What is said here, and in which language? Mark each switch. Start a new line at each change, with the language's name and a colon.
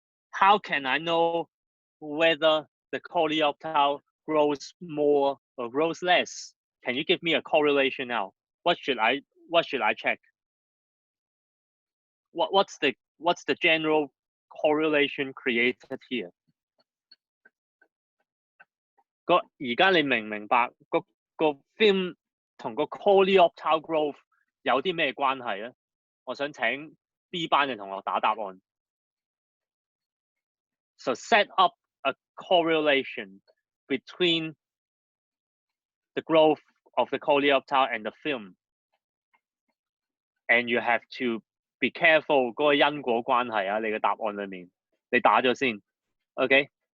English: How can I know whether the coleoptile grows more or grows less? Can you give me a correlation now? What should I check? What's the general correlation created here?
Cantonese: 而家你明唔明白個 film 同個 coleoptile growth 有啲咩關係咧？我想請 B 班嘅同學打答案。
English: So set up a correlation between the growth of the coleoptile and the film, and you have to be careful
Cantonese: 嗰個因果關係啊！你嘅答案裏面，你打咗先
English: ，OK？